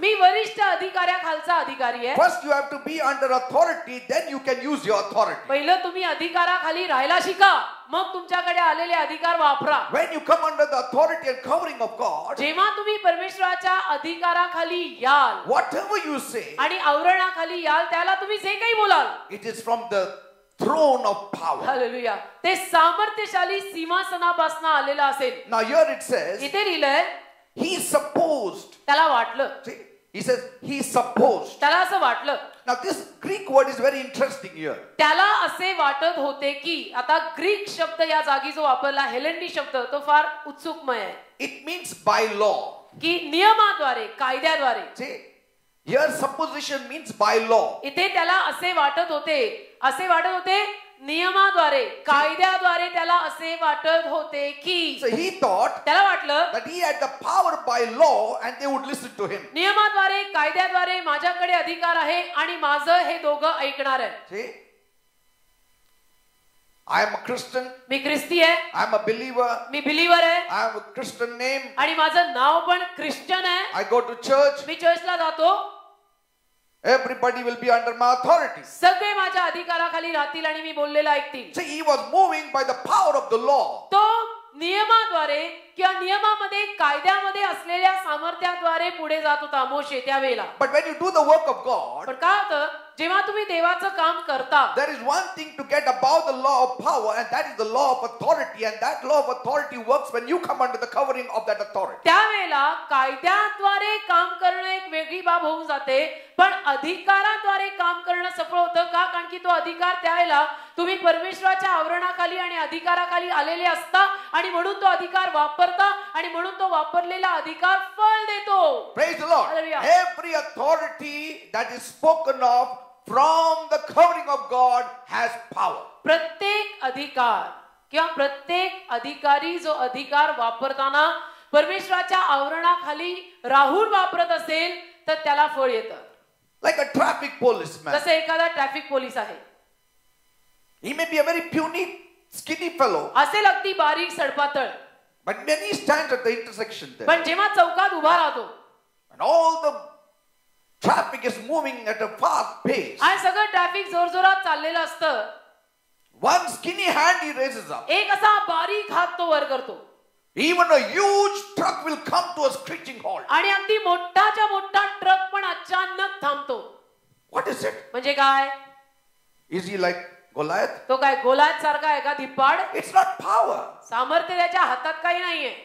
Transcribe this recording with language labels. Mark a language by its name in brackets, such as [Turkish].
[Marathi] मी वरिष्ठ अधिकाऱ्याखालचा अधिकारी आहे. [English] First you have to be under authority, then you can use your authority. [Marathi] पहिलं तुम्ही अधिकाराखाली राहायला शिका, मग तुमच्याकडे आलेले अधिकार वापरा. [English] When you come under the authority and covering of God, [Marathi] जेव्हा तुम्ही परमेश्वराच्या अधिकाराखाली याल, [English] whatever you say, [Marathi] आणि आवरणाखाली याल, त्याला तुम्ही जे काही बोलाल, [English] it is from the throne of power. [Marathi] Hallelujah, ते सामर्थ्यशाली सिंहासनापासून आलेलं असेल. [English] Now here it says, [Marathi] इथे लिहिलंय, [English] he supposed. [Marathi] त्याला वाटलं. [English] See, he says, he supposed. [Marathi] त्याला असं वाटलं. [English] Now this Greek word is very interesting here. [Marathi] त्याला असे वाटत होते की, आता ग्रीक शब्द या जागी जो वापरला हेलेंडी शब्द, तो फार उत्सुकमय आहे. [English] It means by law. [Marathi] की नियमाद्वारे, कायद्याद्वारे. [English] See, here supposition means by law. [Marathi] इथे त्याला असे वाटत होते नियमाद्वारे, कायद्याद्वारे त्याला असे वाटत होते की, [English] So he thought [Marathi] त्याला वाटलं [English] that he had the power by law and they would listen to him. [Marathi] नियमाद्वारे, कायद्याद्वारे माझ्याकडे अधिकार आहे आणि माझं हे दोघं ऐकणार आहे. [English] See, I am a Christian. [Marathi] मी ख्रिस्ती आहे, [English] I am a believer. [Marathi] मी believer आहे, [English] I have a Christian name. [Marathi] आणि माझं नाव पण ख्रिश्चन आहे. [English] I go to church. [Marathi] मी चर्चला जातो. [English] Everybody will be under my authority. [Marathi] सगळे माझ्या अधिकाराखाली राहतील आणि मी बोललेलं ऐकतील. [English] See, he was moving by the power of the law. [Marathi] तो नियमाद्वारे किंवा नियमामध्ये, कायद्यामध्ये असलेल्या सामर्थ्याद्वारे पुढे जात होता मोशे त्यावेळेला. [English] But when you do the work of God, [Marathi] पण काय होतं, जेव्हा तुम्ही देवाचं काम करता, [English] there is one thing to get above the law of power, and that is the law of authority, and that law of authority works when you come under the covering of that authority. [Marathi] त्यावेळेला वेळेला कायद्याद्वारे काम करणं एक वेगळी बाब होऊन जाते, पण अधिकाराद्वारे काम करणं सफळ होतं का? कारण की तो अधिकार त्यावेळेला तुम्ही परमेश्वराच्या आवरणाखाली आणि अधिकाराखाली आलेले असता आणि म्हणून तो अधिकार वापरता आणि म्हणून तो वापरलेला अधिकार फळ देतो. [English] Praise the Lord. Hallelujah. Every authority that is spoken of from the covering of God has power. [Marathi] प्रत्येक अधिकार किंवा प्रत्येक अधिकारी जो अधिकार वापरताना परमेश्वराच्या आवरणाखाली राहून वापरत असेल तर त्याला फळ येतं. [English] Like a traffic policeman. [Marathi] जसे एखादा ट्रॅफिक पोलीस आहे, [English] He may be a very puny, skinny fellow, [Marathi] असेल अगदी बारीक सडपातळ, [English] but when he stands at the intersection there, [Marathi] पण जेव्हा चौकात उभा राहतो [English] and all the traffic is moving at a fast pace, [Marathi] आणि सगळं ट्रॅफिक जोरजोरात चाललेलं असतं, [English] one skinny hand he raises up. [Marathi] एक असा बारीक हात तो वर करतो [English] Even a huge truck will come to a screeching halt. [Marathi] आणि अगदी मोठाच्या मोठा ट्रक पण अचानक थांबतो. [English] What is it? [Marathi] म्हणजे काय? [English] Is he like Goliath? [Marathi] तो काय गोलात सारखा आहे का धिप्पाड? [English] It's not power. [Marathi] सामर्थ्य त्याच्या हातात काही नाहीये,